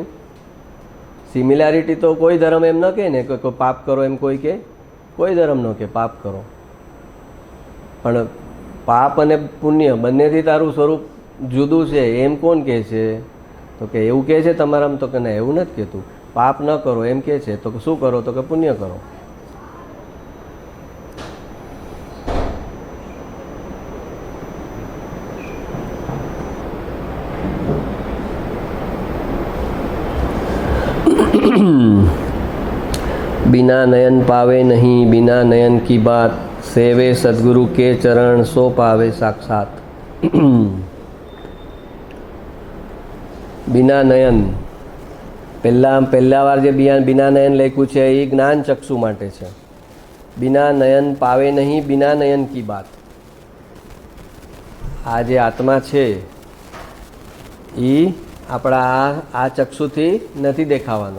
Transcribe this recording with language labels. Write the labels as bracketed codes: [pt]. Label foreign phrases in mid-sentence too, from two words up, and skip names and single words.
[gu] સિમિલારિટી તો કોઈ ધર્મ એમ ન કહે ને કે પાપ કરો, એમ કોઈ કે કોઈ ધર્મ ન કે પાપ કરો. પણ પાપ અને પુણ્ય બંનેથી તારું સ્વરૂપ જુદું છે એમ કોણ કહે છે? તો કે એવું કહે છે તમારામાં. તો કે ના, એવું નથી કહેતું. પાપ ન કરો એમ કહે છે. તો શું કરો? તો કે પુણ્ય કરો. [hi] बिना नयन पावे नहीं, बिना नयन की बात, सेवे सदगुरु के चरण सो पावे साक्षात. बिना नयन, [gu] પહેલા વાર જે [hi] बिना नयन [gu] લખ્યું છે એ જ્ઞાન ચક્ષુ માટે છે. [hi] बिना नयन पावे नहीं, बिना नयन की बात. [gu] આ જે આત્મા છે એ આપણા આ ચક્ષુથી નથી દેખાવાનો.